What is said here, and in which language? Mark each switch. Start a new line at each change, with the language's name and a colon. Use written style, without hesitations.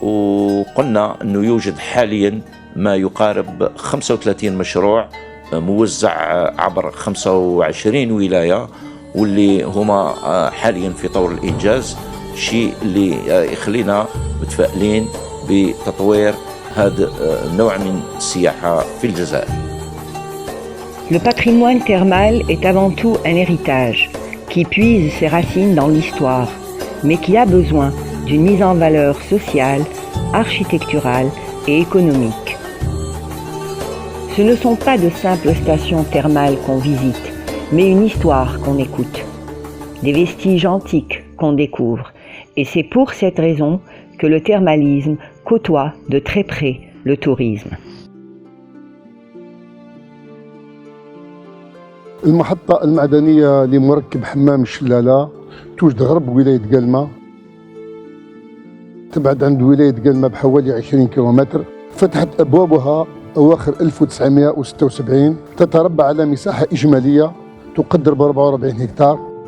Arabic: وقلنا أنه يوجد حاليا ما يقارب 35 مشروع موزع عبر 25 ولاية، واللي هما حاليا في طور الإنجاز، شيء اللي يخلينا متفائلين بتطوير هذا النوع من السياحة في الجزائر.
French: Le patrimoine thermal est avant tout un héritage qui puise ses racines dans l'histoire, mais qui a besoin d'une mise en valeur sociale, architecturale et économique. Ce ne sont pas de simples stations thermales qu'on visite, mais une histoire qu'on écoute, des vestiges antiques qu'on découvre. Et c'est pour cette raison que le thermalisme côtoie de très près le tourisme.
Arabic: المحطة المعدنية لمركب حمام الشلالة توجد غرب ولاية قلمة، تبعد عند ولاية قلمة بحوالي 20 كيلومتر. فتحت أبوابها أواخر 1976، تتربع على مساحة إجمالية تقدر ب 44 هكتار.